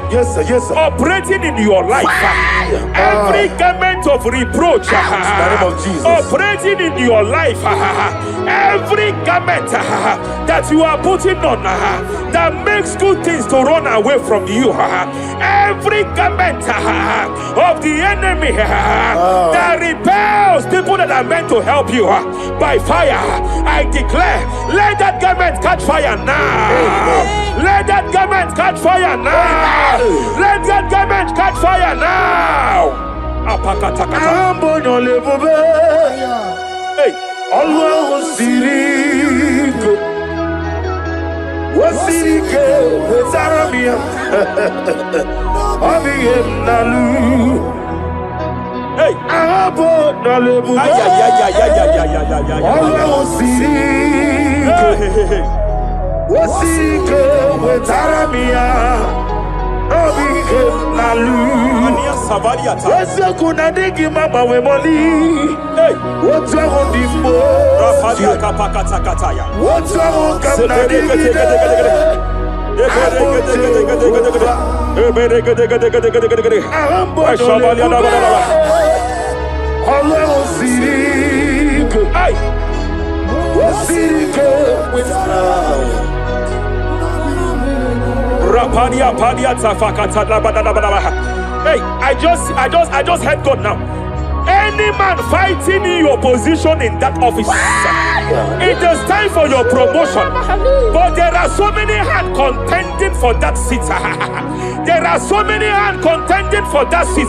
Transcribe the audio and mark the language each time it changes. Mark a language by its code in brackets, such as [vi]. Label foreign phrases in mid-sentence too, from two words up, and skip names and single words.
[en] yes, sir, operating in your life, every garment of reproach, operating in your life, every garment that you are putting on that makes good things to run away from you, every garment of the enemy that repels people that are meant to help you by fire, I declare, let that garment catch fire now. Let that garment catch fire now. Let that garment catch fire now. Hey, Allah Sirike, Wasirike, Wazarabia, Abiyem Nalu. Hey, Abo Nalebu, Allah Sirike. Wasike wetarabia Obihe nalu Wese kuna digi mama we moli Wotwa hondifo Rafadia kapakata kataya Wotwa honkamna digi Allah Sirike Wasike wetarabia Rapadia padia tafakata la bada. Hey, I just heard God now. Any man fighting in your position in that office, it is time for your promotion. But there are so many hands contending for that seat. There are so many hands contending for that seat.